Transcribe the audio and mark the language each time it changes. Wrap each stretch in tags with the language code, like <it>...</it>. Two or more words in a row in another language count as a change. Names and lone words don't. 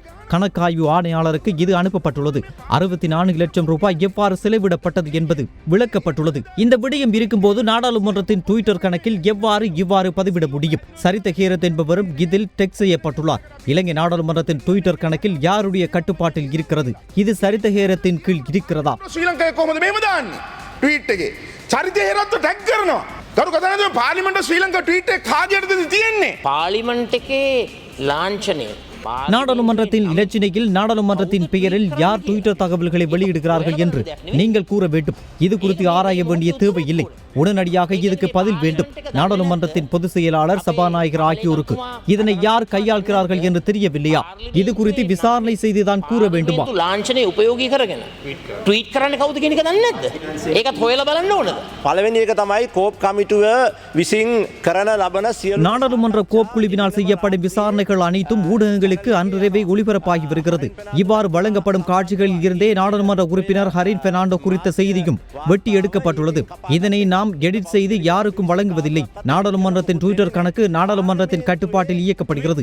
<ta>கணக்காய்வு ஆணையாளருக்கு இது அனுப்பப்பட்டுள்ளது. 64 லட்சம் ரூபாய் எவ்வாறு செலவிடப்பட்டது என்பது விளக்கப்பட்டுள்ளது. இந்த விடயம் இருக்கும்போது நாடாளுமன்றத்தின் ட்விட்டர் கணக்கில் இவ்வாறு பதிவிட முடியும்? சரித்த ஹேரத் என்பவரும் இதில் டெக்ஸ்ட் செய்யப்பட்டுள்ளார். இலங்கை நாடாளுமன்றத்தின் ட்விட்டர் கணக்கில் யாருடைய கட்டுப்பாட்டில் இருக்கிறது? இது சரித்த ஹேரத்தின் கீழ் இருக்கிறதா?</ta> <si>පාලිමට ශ්‍රී ලංකා ට්වීට් එක කාගේටද තියෙන්නේ? පාර්ලිමේන්තු එකේ ලාංඡනය</si> <ta>நாடாளுமன்றத்தின் இலச்சினையில் நாடாளுமன்றத்தின் பெயரில் யார் ட்விட்டர் தகவல்களை வெளியிடுகிறார்கள் என்று நீங்கள் கூற வேண்டும். இது குறித்து ஆராய வேண்டிய தேவை இல்லை. உடனடியாக இதுக்கு பதில் வேண்டும். நாடாளுமன்றத்தின் பொதுச் செயலாளர், சபாநாயகர் ஆகியோருக்கு இதனை யார் கையாள்கிறார்கள் என்று தெரியவில்லையா? இது குறித்து விசாரணை செய்துதான் கூற வேண்டுமா?</ta> <si>ලාංඡනය උපයෝගී කරගෙන ට්වීට් කරන්න කවුද කියන එක දන්නේ නැද්ද? ඒකත් හොයලා බලන්න ඕනද? පළවෙනි එක තමයි කෝප් කමිටුව විසින් කරන ලබන සියලු</si> <ta>நாடாளுமன்ற கோப் குழுவினால் செய்யப்படும் விசாரணைகள் அனைத்தும் ஊடகங்களுக்கு அன்றிரவே ஒளிபரப்பாகி வருகிறது. இவ்வாறு வழங்கப்படும் காட்சிகளில் இருந்தே நாடாளுமன்ற உறுப்பினர் ஹரின் பெர்னாண்டோ குறித்த செய்தியும் வெட்டி எடுக்கப்பட்டுள்ளது. இதனை நாம் எடிட் செய்து யாருக்கும் வழங்குவதில்லை. நாடாளுமன்றத்தின் ட்விட்டர் கணக்கு நாடாளுமன்றத்தின் கட்டுப்பாட்டில் இயக்கப்படுகிறது.</ta>